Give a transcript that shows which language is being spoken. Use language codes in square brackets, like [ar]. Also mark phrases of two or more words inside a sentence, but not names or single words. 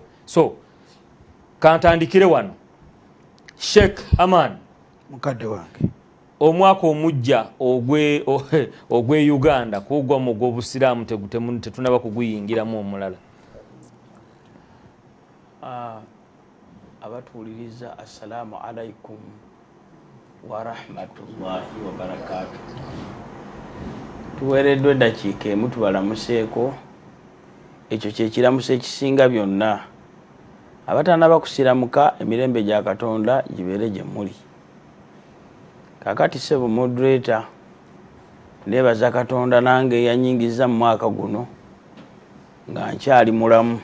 [lg] So kantandikire wano. Sheikh Aman mukadde wange, omwaka omujja ogwe Uganda kugwa mu gw'obusiraamu tetunaba kuguyingiramu omulala. [ar] Abatuwuliriza السلام عليكم ورحمة الله وبركاته. [lg] Tuweereddwa eddakiika emu tubalamuseeko. Ekyo kyekiramuso ekisinga byonna. Abatanaba kusiramuka emirembe gya Katonda gibeere gye muli. Kakati ssebo moderator neebaza Katonda nange yanyingiza mu mwaka guno nga nkyali mulamu.